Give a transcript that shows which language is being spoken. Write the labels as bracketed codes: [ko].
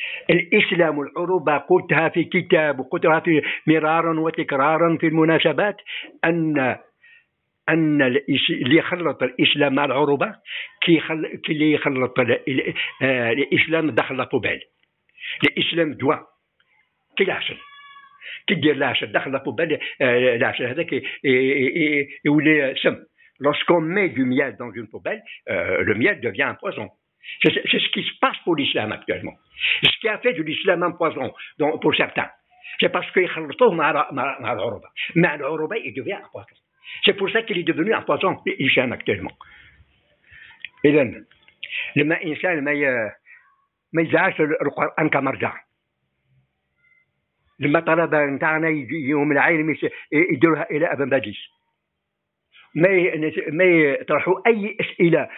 [ar] الإسلام والعروبة قلتها في كتاب وقلتها في مرارا وتكرارا في المناسبات أن اللي يخلط الإسلام مع العروبة اللي يخلط الإسلام دخل لطوبال. الإسلام دواء كي العسل، كي دير العسل دخل لطوبال، العسل هذاك يولي سم. [fr] Lorsqu'on met du miel dans une poubelle, le miel devient un poison. C'est ce qui se passe pour l'islam actuellement. Ce qui a fait de l'islam un poison pour certains. C'est parce qu'ils [ar] خلطوه مع العروبة. مع العروبة [fr] il devient un poison. C'est pour ça qu'il est devenu un poison l'islam actuellement. [ar] إذن لما إنسان ما يجعلش القرآن كمرجع. لما طلبة نتاعنا يجيهم العالم يديروها إلى ابن باديس، ما يطرحوا أي أسئلة.